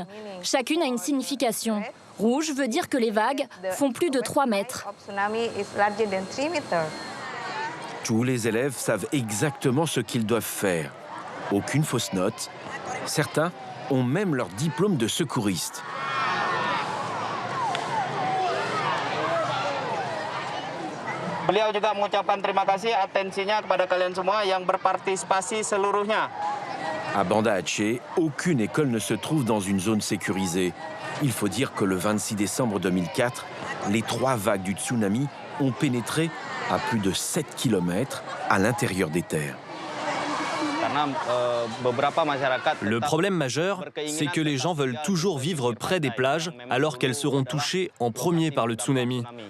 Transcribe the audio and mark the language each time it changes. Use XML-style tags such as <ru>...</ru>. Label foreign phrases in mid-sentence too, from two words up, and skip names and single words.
<fr>Chacune a une signification. Rouge veut dire que les vagues font plus de 3 mètres. Tous les élèves savent exactement ce qu'ils doivent faire. Aucune fausse note. Certains ont même leur diplôme de secouriste.</fr> <id>Beliau juga mengucapkan terima kasih atensinya kepada kalian semua yang berpartisipasi seluruhnya.</id> <fr>À Banda Aceh, aucune école ne se trouve dans une zone sécurisée. Il faut dire que le 26 décembre 2004, les 3 vagues du tsunami ont pénétré à plus de 7 km à l'intérieur des terres. Le problème majeur, c'est que les gens veulent toujours vivre près des plages alors qu'elles seront touchées en premier par le tsunami.</fr>